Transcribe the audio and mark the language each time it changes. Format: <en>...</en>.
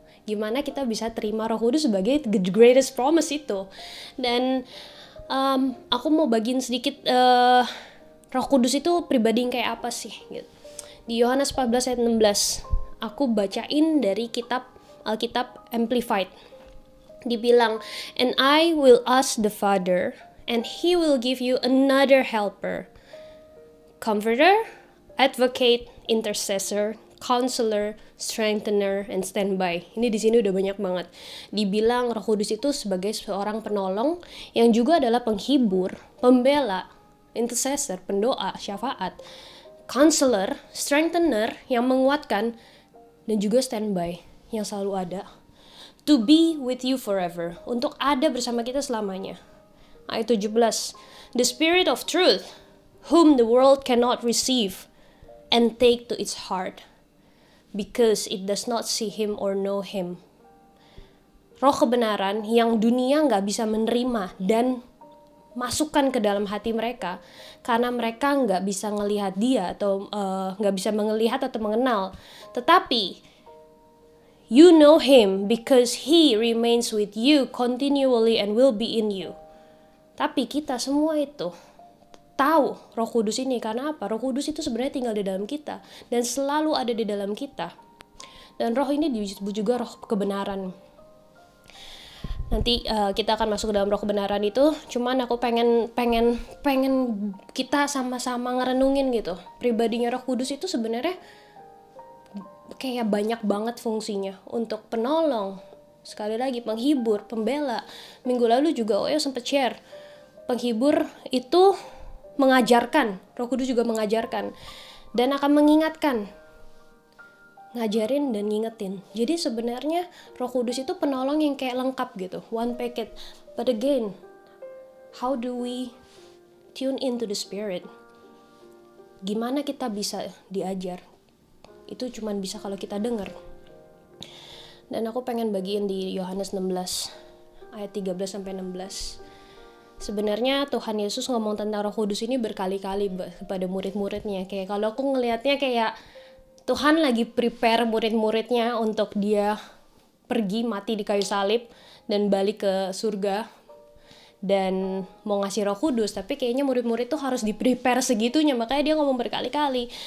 <id>Gimana kita bisa terima Roh Kudus sebagai</id> <en>the greatest promise</en> <id>itu. Dan aku mau bagiin sedikit Roh Kudus itu pribadi yang kayak apa sih gitu. Di Yohanes 14 ayat 16 aku bacain dari Alkitab Amplified.</id> <en>Dibilang, and I will ask the Father, and He will give you another helper, comforter, advocate, intercessor, counselor, strengthener, and standby.</en> <id>Ini di sini udah banyak banget. Dibilang Roh Kudus itu sebagai seorang penolong yang juga adalah penghibur, pembela, intercessor, pendoa, syafaat, counselor, strengthener yang menguatkan, dan juga standby yang selalu ada.</id> <en>To be with you forever,</en> <id>untuk ada bersama kita selamanya. Ayat 17,</id> <en>the Spirit of truth, whom the world cannot receive and take to its heart, because it does not see Him or know Him.</en> <id>Roh kebenaran yang dunia gak bisa menerima dan masukkan ke dalam hati mereka, karena mereka nggak bisa ngelihat dia atau nggak bisa melihat atau mengenal.</id> <en>Tetapi you know him because he remains with you continually and will be in you.</en> <id>Tapi kita semua itu tahu Roh Kudus ini karena apa? Roh Kudus itu sebenarnya tinggal di dalam kita dan selalu ada di dalam kita. Dan roh ini disebut juga roh kebenaran. Nanti kita akan masuk ke dalam roh kebenaran itu. Cuman aku pengen kita sama-sama ngerenungin gitu. Pribadinya Roh Kudus itu sebenarnya kayak banyak banget fungsinya. Untuk penolong, sekali lagi penghibur, pembela. Minggu lalu juga Oyo sempat share. Penghibur itu mengajarkan. Roh Kudus juga mengajarkan. Dan akan mengingatkan. Ngajarin dan ngingetin. Jadi sebenarnya Roh Kudus itu penolong yang kayak lengkap gitu,</id> <en>one packet. But again, how do we tune into the Spirit?</en> <id>Gimana kita bisa diajar? Itu cuman bisa kalau kita dengar. Dan aku pengen bagiin di Yohanes 16 ayat 13 sampai 16. Sebenarnya Tuhan Yesus ngomong tentang Roh Kudus ini berkali-kali kepada murid-muridnya. Kayak kalau aku ngelihatnya kayak Tuhan lagi prepare murid-muridnya untuk dia pergi mati di kayu salib dan balik ke surga dan mau ngasih Roh Kudus, tapi kayaknya murid-murid tuh harus di-prepare segitunya, makanya dia ngomong berkali-kali.</id>